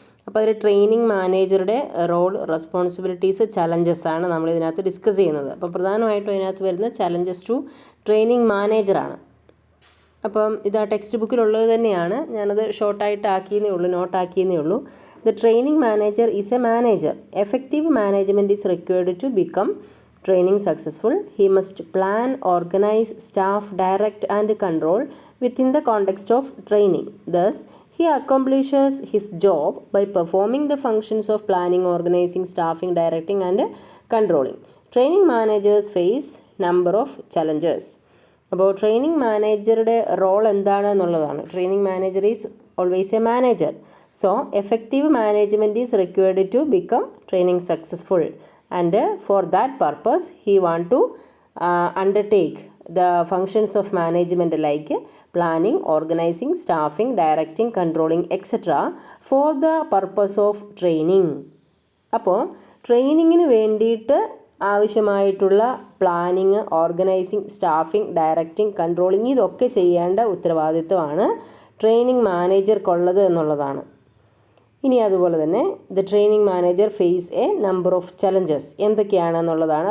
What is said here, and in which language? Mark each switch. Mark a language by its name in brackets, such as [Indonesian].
[Malayalam] അപ്പോൾ അതിൽ ട്രെയിനിങ് മാനേജറുടെ റോൾ റെസ്പോൺസിബിലിറ്റീസ് ചലഞ്ചസ് ആണ് നമ്മൾ ഇതിനകത്ത് ഡിസ്കസ് ചെയ്യുന്നത്. അപ്പോൾ പ്രധാനമായിട്ടും ഇതിനകത്ത് വരുന്ന ചലഞ്ചസ് ടു ട്രെയിനിങ് മാനേജറാണ്. അപ്പം ഇത് ആ ടെക്സ്റ്റ് ബുക്കിലുള്ളത് തന്നെയാണ്, ഞാനത് ഷോർട്ടായിട്ട് ആക്കിയെന്നേ ഉള്ളൂ, നോട്ടാക്കിയെന്നേ ഉള്ളൂ. [English] The training manager is a manager. Effective management is required to become training successful. He must plan, organize, staff, direct and control within the context of training. Thus, he accomplishes his job by performing the functions of planning, organizing, staffing, directing and controlling. Training managers face number of challenges. [Malayalam] അപ്പോൾ training മാനേജറുടെ role എന്താണെന്നുള്ളതാണ്. [English] Training manager is always a manager. So, effective management is required to become training successful, and for that purpose, he want to undertake the functions of management like planning, organizing, staffing, directing, controlling, etc. for the purpose of training. [Malayalam] അപ്പോൾ ട്രെയിനിങ്ങിന് വേണ്ടിയിട്ട് ആവശ്യമായിട്ടുള്ള planning, organising, staffing, directing, controlling ഇതൊക്കെ ചെയ്യേണ്ട ഉത്തരവാദിത്വമാണ് training മാനേജർക്കുള്ളത് എന്നുള്ളതാണ്. ഇനി അതുപോലെ തന്നെ [English] the training manager face a number of challenges [Malayalam] എന്തൊക്കെയാണെന്നുള്ളതാണ്.